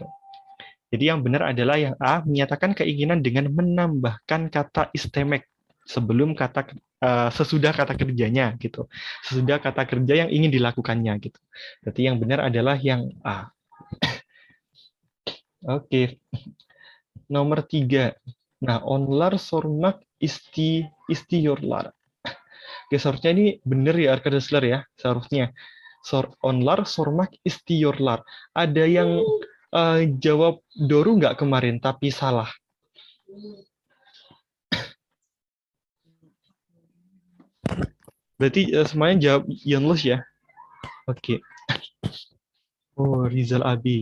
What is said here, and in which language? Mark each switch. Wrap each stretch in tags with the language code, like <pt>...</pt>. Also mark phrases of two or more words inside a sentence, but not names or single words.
<id>Jadi yang benar adalah yang A, menyatakan keinginan dengan menambahkan kata istemek sebelum sesudah kata kerjanya gitu. Sesudah kata kerja yang ingin dilakukannya gitu. Berarti yang benar adalah yang A. Oke. Nomor 3. Nah,</id> <tr>onlar sormak istiyorlar.</tr> <id>Oke, seharusnya ini benar ya arkadaşlar ya, seharusnya.</id> <tr>Onlar sormak istiyorlar.</tr> <id>Ada yang jawab Doru nggak kemarin, tapi salah. Berarti semuanya jawab Yanlış ya? Oke. Oh, Rizal Abi.</id>